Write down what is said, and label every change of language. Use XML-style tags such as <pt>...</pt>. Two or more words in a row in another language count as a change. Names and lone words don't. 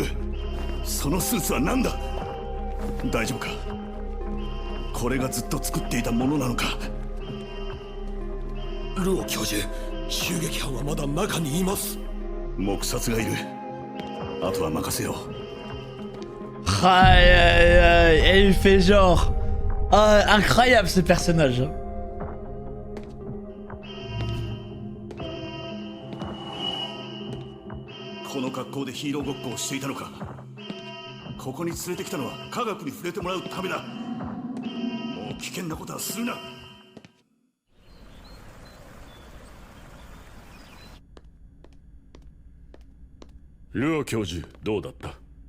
<ja>そのスーツは何だ。大丈夫か。これがずっと作っていたものなのか。ルオ教授、襲撃犯はまだ中にいます。黙殺がいる。あとは任せよう。</ja> <fr>Aïe, aïe, aïe. Et il fait genre. Ah, incroyable ce personnage.</fr> <ja>この格好でヒーローごっこをしていたのか。ここに連れてきたのは科学に触れてもらうためだ。もう危険なことはするな。ルオ教授、どうだった。</ja>